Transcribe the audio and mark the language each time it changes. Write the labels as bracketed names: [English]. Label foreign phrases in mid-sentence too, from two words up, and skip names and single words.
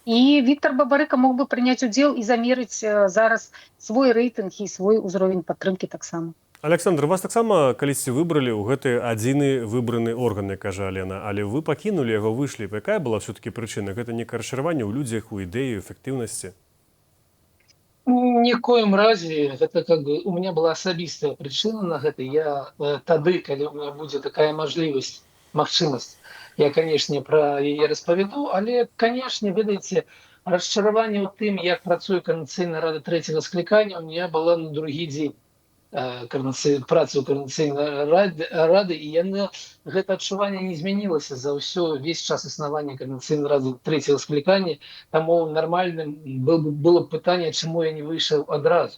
[Belarusian] І Віктор Бабарыка мог бы прыняць удзел і замерыць зараз свой рэйтынг і свой узровень падтрымкі таксама. Александр, вас таксама калісьці выбралі ў гэты адзіны выбраны орган, як кажа Алена, але вы пакінулі яго, выйшлі. Якая была все-таки прычына? Гэта некае расчараванне ў людзях, у ідэі, эфектыўнасці? [Russian] Ни в коем разе гэта как бы у меня была [Belarusian] асабістая прычына на гэта. Я тады, калі [Russian] у меня [Belarusian] будзе такая магчымасць, я, канешне, пра яе распавяду, але, канешне, ведаеце, расчараванне ў тым, як працуе Координацыйная рада трэцяга склікання, [Russian] у меня [Belarusian] была на другі дзень працы ў Координацыйнай рады, і яна, гэта адчуванне не змянілася за весь час існавання Координацыйнай рады трэцяга склікання, таму нармальным было б пытанне, чаму я не выйшаў адразу.